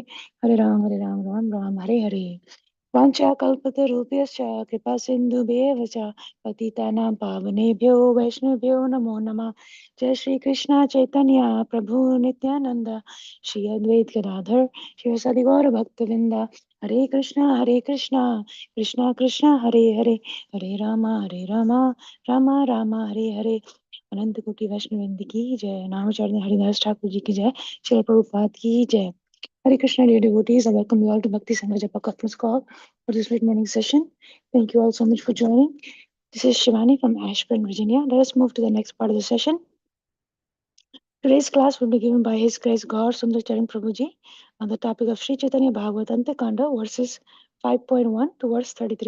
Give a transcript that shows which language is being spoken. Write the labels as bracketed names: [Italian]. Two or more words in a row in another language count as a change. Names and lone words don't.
[Sanskrit] हरे राम, हरे हरे. वाञ्छाकल्पतरुभ्यश्च कृपा सिन्धुभ्येव च पतितानां पावनेभ्यो वैष्णवेभ्यो नमो नमः। जय श्री कृष्ण चैतन्य प्रभु नित्यानंद श्री अद्वैत गदाधर शिवसदि गौर भक्तवृंद। हरे कृष्णा कृष्णा कृष्णा हरे हरे, हरे रामा रामा रामा हरे हरे। [Hindi] अनंत कोटि वैष्णव वृंद की जय। नामचरण हरिदास ठाकुर जी की जय। श्री प्रभुपाद की जय। [Sanskrit] हरे कृष्ण, [English] dear devotees. I welcome you all to Bhakti Sangha Japa Conference Call for this late morning session. Thank you all so much for joining. This is Shivani from Ashburn, Virginia. Let us move to the next part of the session. Today's class will be given by His Grace Gaursundar Charan Prabhuji on the topic of Sri Chaitanya Bhagavata Antya khanda verses 5.1 to verse 33.